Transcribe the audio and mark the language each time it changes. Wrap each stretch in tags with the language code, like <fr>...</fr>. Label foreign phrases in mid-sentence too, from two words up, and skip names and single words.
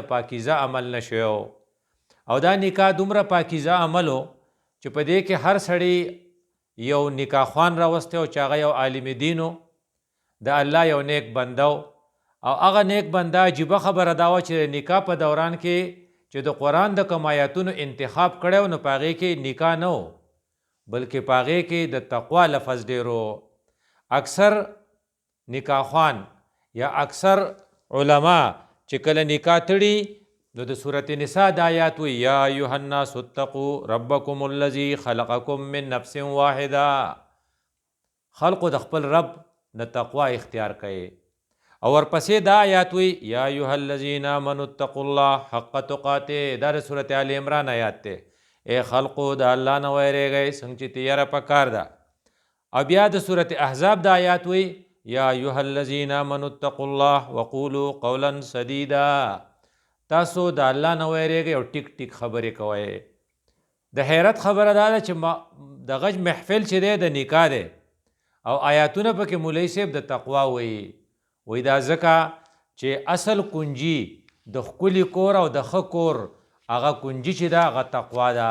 <ps>پاکیزه عمل نه شوی او دا نکاح دومره پاکیزه عمل و چې په دې کې هر سړی یو نکاح خوان راوستی او چې هغه یو عالم دین و د الله یو نیک بنده او هغه نیک بنده عجیبه خبره دا وه چې د نکاح په دوران کې چې د قرآن د کوم آیاتونو انتخاب کړی نو په هغې کې نکاح نه و بلکې په هغې کې د تقوا لفظ ډېر و. اکثر نکاح خوان یا اکثر علما چې کله نکاح تړي نو د سورة نساء د آیات وی</ps> <ar>یا ایها الناس اتقوا ربکم الذی خلقکم من نفس واحده.</ar> <ps>خلقو د خپل رب نه تقوا اختیار کړي او ورپسې دا آیات وی</ps> <ar>یا ایها الذین آمنوا اتقوا الله حق تقاته.</ar> <ps>دا د سورة آل عمران آیات دی. ای خلقو د الله نه ویریږئ څنګه چې تیاره پکار ده. او بیا د سورة احزاب د آیات وی</ps> <ar>یا ایها الذین آمنوا اتقوا الله وقولوا قولا سدیدا.</ar> <ps>تاسو د الله نه ویریږئ او ټیک ټیک خبرې کوئ. د حیرت خبره دا ده چې د غږ محفل چې دی د نکاح دی او آیاتونه پکې مولوي صاحب د تقوا وی دا ځکه چې اصل کنجي د ښکلي کور او د ښه کور هغه کنجي چې ده هغه تقوا ده.</ps>